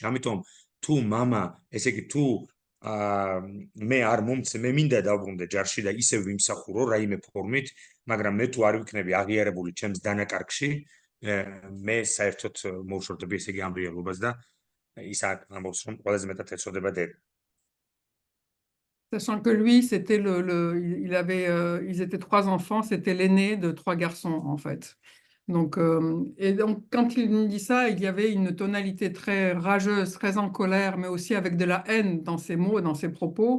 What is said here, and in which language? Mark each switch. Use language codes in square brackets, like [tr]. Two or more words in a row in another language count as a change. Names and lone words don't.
[ka] ამიტომ თუ მამა, ესე იგი თუ მე არ მომცე, მე მინდა დავბრუნდე ჯარში და ისევ ვიმსახურო რაიმე ფორმით, მაგრამ მე თუ არ ვიქნები აღიარებული ჩემს დანაკარგში, მე საერთოდ მოვშორდები ესე იგი ამ რეალობას და ის ამბობს რომ ყველაზე მეტად ეწოდება დედა. [fr] Sachant que lui, c'était ils étaient 3 enfants, c'était l'aîné de 3 garçons, en fait. Donc, et donc, quand il me dit ça, il y avait une tonalité très rageuse, très en colère, mais aussi avec de la haine dans ses mots, dans ses propos.